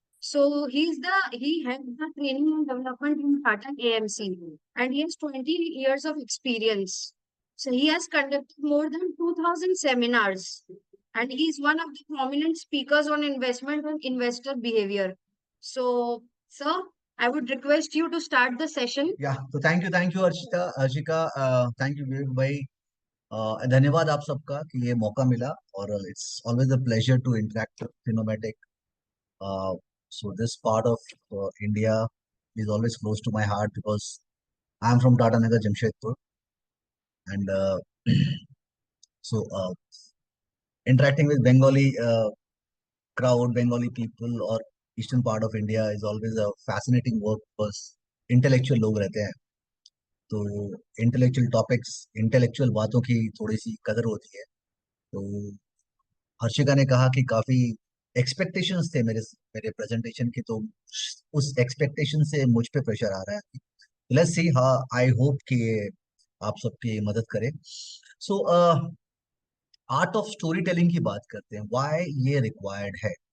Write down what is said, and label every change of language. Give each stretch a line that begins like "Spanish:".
English: So he has the training and development in Tata AMC, and he has 20 years of experience. So he has conducted more than 2000 seminars, and he is one of the prominent speakers on investment and investor behavior. So, sir, I would request you to start the session. या तो thank you Arshita Arshika, thank you Vivek भाई।
Hindi: धन्यवाद आप सबका कि ये मौका मिला, और
English: It's always a pleasure to interact with Finometic. So this part of India is always close to my heart because I'm from Tata Nagar, Jamshedpur, and so interacting with Bengali crowd, Bengali people, or eastern part of India is always a fascinating work because intellectual
Hindi: लोग रहते हैं, तो intellectual topics, intellectual बातों की थोड़ी सी कदर होती है। तो हर्षिका ने कहा कि काफी एक्सपेक्टेशंस थे मेरे मेरे प्रेजेंटेशन की, तो उस एक्सपेक्टेशन से मुझ पे प्रेशर आ रहा है।
English: let's see,
Hindi: हाँ,
English: I hope
Hindi: कि ये आप सबकी मदद करे। So art of story telling की बात करते हैं, व्हाई ये रिक्वायर्ड है।